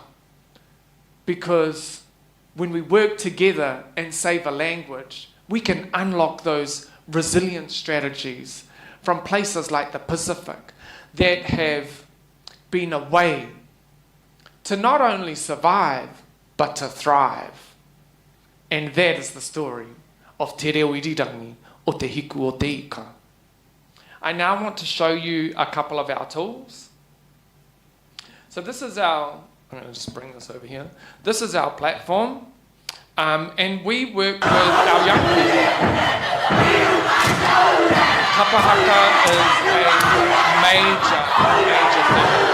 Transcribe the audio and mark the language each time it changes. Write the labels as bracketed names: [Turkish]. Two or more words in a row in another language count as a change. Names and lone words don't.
[English] Because when we work together and save a language, we can unlock those resilient strategies from places like the Pacific that have been a way to not only survive, but to thrive. And that is the story of [Māori] Te Reo Irirangi o Te Hiku o Te Ika. [English] I now want to show you a couple of our tools. So this is our, I'm going to just bring this over here. This is our platform. And we work with our young people. Kapahaka is a major thing.